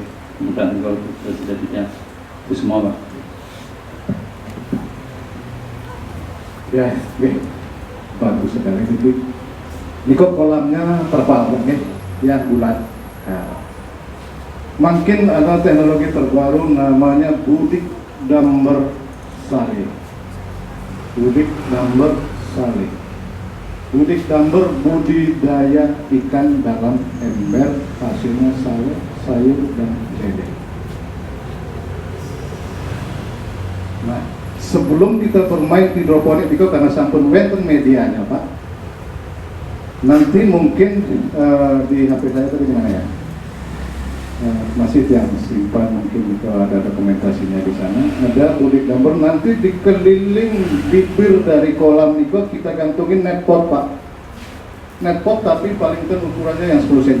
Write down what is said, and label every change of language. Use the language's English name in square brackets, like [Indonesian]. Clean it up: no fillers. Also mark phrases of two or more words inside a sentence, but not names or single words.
[Indonesian] Mudah-mudahan kalau sudah itu semua Pak. Ya, bagus sekali itu. Niko kolamnya terpal, ya bulat. Nah, makin ada teknologi terbaru namanya budik damber sari. Budik damber sari. Budik damber budidaya ikan dalam ember, hasilnya sayur dan lele. Nah, sebelum kita bermain hidroponik itu karena [Balinese] sampun wenten [Indonesian] medianya Pak, nanti mungkin di HP saya tadi gimana ya, masih yang simpan mungkin kalau ada dokumentasinya di sana. Ada budik damber, nanti dikeliling bibir dari kolam itu kita gantungin netpot Pak, netpot tapi paling kan ukurannya yang 10 cm.